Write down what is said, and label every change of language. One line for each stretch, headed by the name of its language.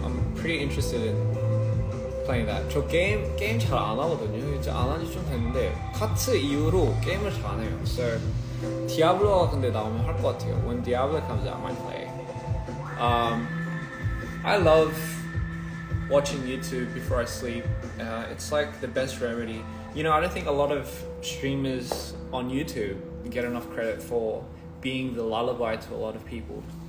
English: I'm pretty interested in playing that.
Korean: 저 게임 잘 안 하거든요. 이제 안 한지 좀 됐는데 카트 이후로 게임을 잘 안 해요. So 디아블로가 근데 나오면 할 것 같아요.
English: When Diablo comes out, I might play. I love watching YouTube before I sleep. It's like the best remedy. You know, I don't think a lot of streamers on YouTube get enough credit for being the lullaby to a lot of people.